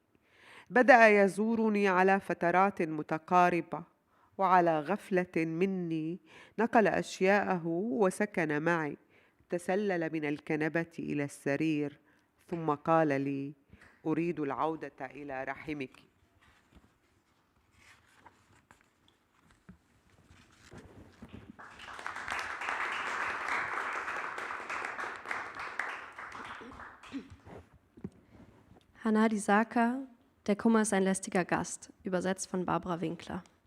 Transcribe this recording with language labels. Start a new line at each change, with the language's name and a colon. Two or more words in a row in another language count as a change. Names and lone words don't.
Arabic: بدأ يزورني على فترات متقاربة، وعلى غفلة مني نقل أشياءه وسكن معي. تسلل من الكنبة إلى السرير ثم قال لي: أريد العودة إلى رحمك.
German: Hanadi Zarka, Der Kummer ist ein lästiger Gast, übersetzt von Barbara Winkler.